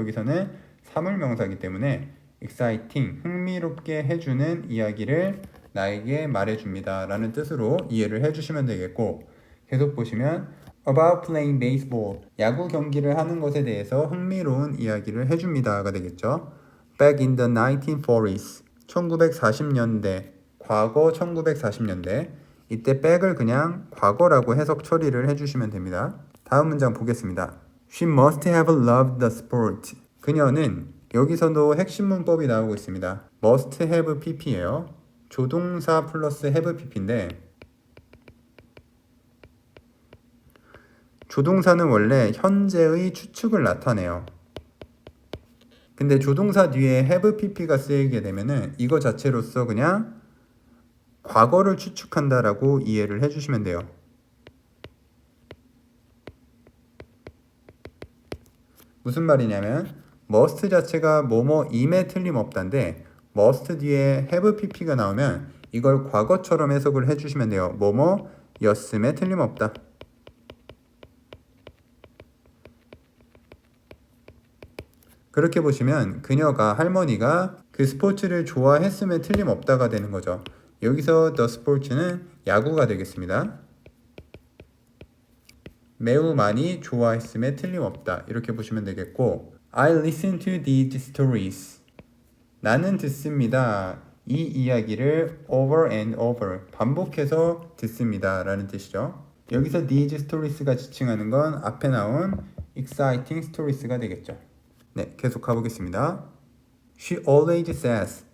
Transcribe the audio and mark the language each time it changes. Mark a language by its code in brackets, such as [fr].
[ko] 여기서는 사물명사이기 때문에 exciting, 흥미롭게 해주는 이야기를 나에게 말해줍니다 라는 뜻으로 이해를 해주시면 되겠고 계속 보시면 [en] about playing baseball, [ko] 야구 경기를 하는 것에 대해서 흥미로운 이야기를 해줍니다가 되겠죠. [en] Back in the 1940s, [ko] 1940년대, 과거 1940년대, 이때 back을 그냥 과거라고 해석 처리를 해주시면 됩니다. 다음 문장 보겠습니다. [en] She must have loved the sport. [ko] 그녀는, 여기서도 핵심 문법이 나오고 있습니다. must have pp예요. 조동사 플러스 have pp인데 조동사는 원래 현재의 추측을 나타내요. 근데 조동사 뒤에 have pp가 쓰이게 되면은 이거 자체로서 그냥 과거를 추측한다라고 이해를 해주시면 돼요. 무슨 말이냐면 must 자체가 뭐뭐임에 틀림없다인데 must 뒤에 have pp가 나오면 이걸 과거처럼 해석을 해주시면 돼요. 뭐뭐였음에 틀림없다. 그렇게 보시면 그녀가, 할머니가 그 스포츠를 좋아했음에 틀림없다가 되는 거죠. 여기서 the sports는 야구가 되겠습니다. 매우 많이 좋아했음에 틀림없다. 이렇게 보시면 되겠고 [en] I listen to these stories. [ko] 나는 듣습니다. 이 이야기를 [en] over and over, [ko] 반복해서 듣습니다 라는 뜻이죠. 여기서 [en] these stories [ko] 가 지칭하는 건 앞에 나온 [en] exciting stories [ko] 가 되겠죠. 네, 계속 가보겠습니다. [en] She always says.